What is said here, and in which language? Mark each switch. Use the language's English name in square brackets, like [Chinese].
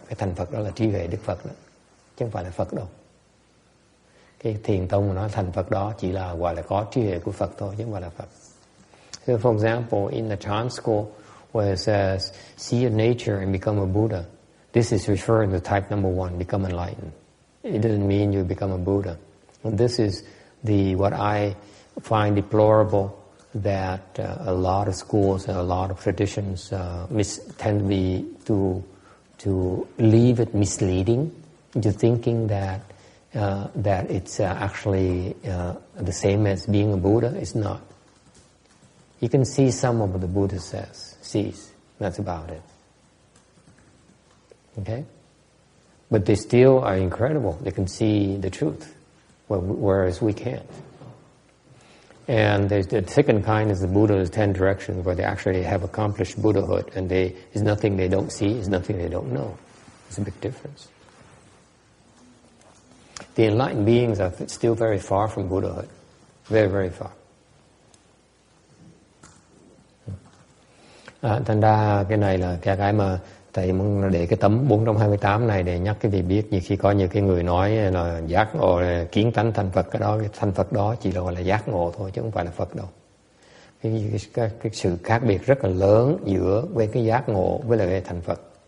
[Vietnamese] Cái thành Phật đó là trí huệ Đức Phật đó, chứ không phải là Phật đâu. Cái thiền tông mà nói thành Phật đó chỉ là gọi là có trí huệ của Phật thôi, chứ không phải là Phật. [English] So for example, in the Chan school where it says see your nature and become a Buddha, this is referring to type number 1, become enlightened. It doesn't mean you become a Buddha. And this is what I find deplorable, that a lot of schools and a lot of traditions tend to be to leave it misleading into thinking that it's actually the same as being a Buddha. It's not. You can see some of what the Buddha sees. That's about it. Okay? But they still are incredible. They can see the truth, whereas we can't. And the second kind is the Buddha's 10 directions, where they actually have accomplished Buddhahood, and there's nothing they don't see, there's nothing they don't know. There's a big difference. The enlightened beings are still very far from Buddhahood. Very, very far. [Vietnamese] Thành ra cái này là cái mà thầy muốn để cái tấm 428 này để nhắc cái vị biết, như khi có những cái người nói là giác ngộ là kiến tánh thành Phật, cái thành Phật đó chỉ là gọi là giác ngộ thôi chứ không phải là Phật đâu. Cái sự khác biệt rất là lớn giữa với cái giác ngộ với lại cái thành Phật.